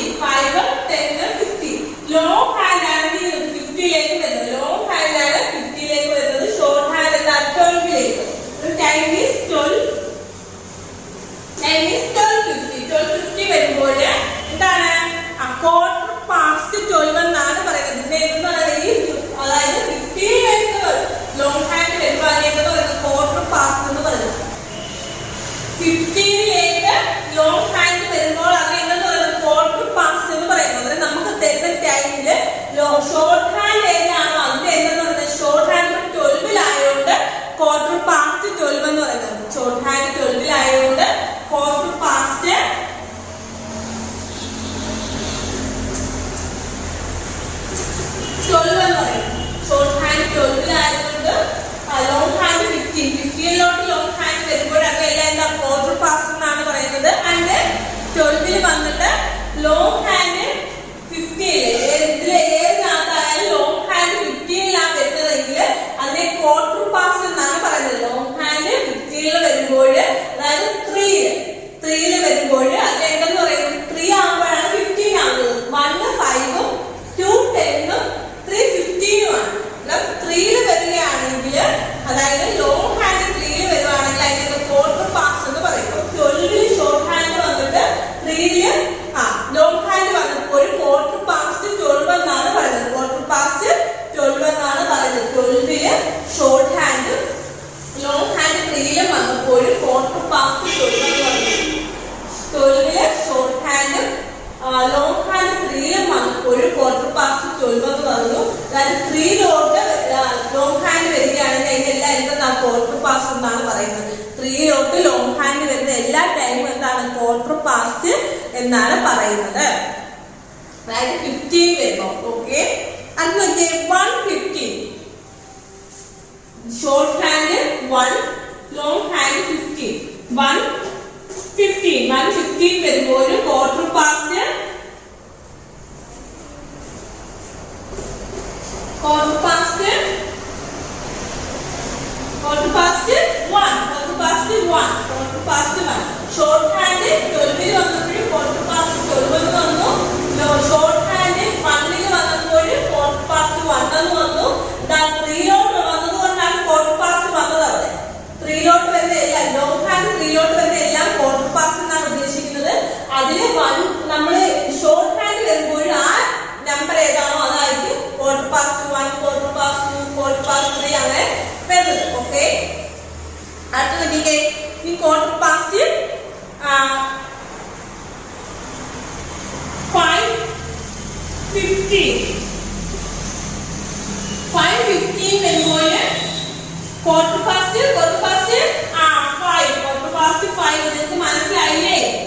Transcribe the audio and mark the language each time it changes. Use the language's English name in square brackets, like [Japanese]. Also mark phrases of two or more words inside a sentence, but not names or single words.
[Malayalam] 5, 10, 50. [English] long hand [Malayalam] ആണ് 50ലേക്ക് വരുന്നത്. [English] long hand [Malayalam] ആണ് 50ലേക്ക് വരുന്നത്. [English] short hand [Malayalam] എന്നാൽ 12ലേക്ക്. [English] time is [Malayalam] 12:50 വരുമ്പോൾ എന്താണ്? [English] quarter past 12 [Malayalam] എന്നാണ് പറയുന്നത്. ഇതിനെ അതായത് 50 [English] long hand [Malayalam] വരുമ്പോൾ അതിനെന്തെന്ന് പറയുന്നത്? [English] quarter past [Malayalam] എന്ന് പറയുന്നത്. 15ലേക്ക് [English] long hand [Malayalam] വരുമ്പോൾ അതിനെന്തെന്ന് പറയുന്നത്? [English] quarter past [Malayalam] എന്ന് പറയുന്നത്. അതായത് നമുക്ക് തരുന്ന ടൈമില് [English] short hand [Malayalam] ഏതാണോ അതിന്റെ എന്തെന്ന് പറയുന്നത്? [English] short hand [Malayalam] 12 [English] quarter past 12 [Malayalam] എന്ന് പറയുന്നത്. [English] short hand [Malayalam] 12 [English] quarter past 12 [Malayalam] എന്ന് പറയുന്നത്. [English] short hand [Malayalam] 12 ആയതുകൊണ്ട് [English] long hand [Malayalam] 15 [English] long hand [Malayalam] വരുമ്പോൾ അതെല്ലാം എന്താ? [English] quarter past [Malayalam] എന്നാണ് പറയുന്നത്. ആൻഡ് 12 വന്നിട്ട് [English] long hand [Malayalam] 15 ഏതിനകത്തായാലും [English] long hand [Malayalam] 15 വരുന്നതെങ്കിൽ അതിനെ [English] quarter past [Malayalam] എന്നാണ് പറയുന്നത്. [English] long hand [Malayalam] 15 വരുമ്പോൾ അതായത് 3 വരുമ്പോൾ അത് എന്തെന്ന് പറയുന്നത്? 3 ആകുമ്പോഴാണ് 15 ആകുന്നത്. 1, 5, 2, 10, 3, 15 ആണ്. 3 വരികയാണെങ്കിൽ അതായത് [English] long hand [Malayalam] 3 വരുവാണെങ്കിൽ അതിന്റെ [English] quarter past [Malayalam] എന്ന് പറയും. 12 [English] short hand [Malayalam] വന്നിട്ട് 3 [English] long hand [Malayalam] വന്നപ്പോൾ [English] quarter past 12 [Malayalam] എന്നാണ് പറയുന്നത്. [English] quarter past 12 [Malayalam] എന്നാണ് പറയുന്നത്. 12 [English] short hand long hand [Malayalam] 3 വന്നപ്പോൾ [English] quarter past 12 [Malayalam] എന്ന് പറയുന്നത്. 12 [English] short hand long hand [Malayalam] 3 വന്നപ്പോൾ [English] quarter past 12 [Malayalam] എന്ന് പറഞ്ഞു. അതായത് 3 [English] long hand [Malayalam] വരികയാണെങ്കിൽ അതിന്റെ എല്ലാം [English] quarter past [Malayalam] എന്നാണ് പറയുന്നത്. 3 [English] long hand [Malayalam] വരുന്ന എല്ലാ ടൈമും എന്താണ്? [English] quarter past [Malayalam] എന്നാണ് പറയുന്നത്. അതായത് 15 വരുമ്പോൾ. ഓക്കെ. അത് നോക്കിയേ 1:15 [English] short hand [Malayalam] 1, [English] long hand [Malayalam] 15. [English] 1:15 വരുമ്പോൾ quarter past 1. quarter past 1. short hand [Malayalam] 12 വന്നപ്പോൾ [English] quarter past 12 [Malayalam] എന്ന് വന്നു. [English] short hand [Malayalam] 1 വന്നപ്പോൾ [English] quarter past 1 [Malayalam] എന്ന് വന്നു. 3 വന്നതുകൊണ്ടാണ് [English] quarter past [Malayalam] വന്നത്. അവിടെ 3 വരുന്ന എല്ലാം [English] long hand [Malayalam] 3 വരുന്ന എല്ലാം [English] quarter past [Malayalam] എന്നാണ് ഉദ്ദേശിക്കുന്നത്. അതിൽ 1 നമ്മള് [English] short hand [Malayalam] വരുമ്പോൾ ആ നമ്പർ ഏതാണോ അതായിരിക്കും [English] quarter past 1, quarter past 2, quarter past 3 [Malayalam] അങ്ങനെ വരുന്നത്. ഓക്കെ. അടുത്ത നോക്കിക്കേ. ഈ [English] quarter past [Malayalam] 5:15 വരുമ്പോൾ [English] quarter past 5 [Malayalam] നിങ്ങൾക്ക് മനസ്സിലായില്ലേ?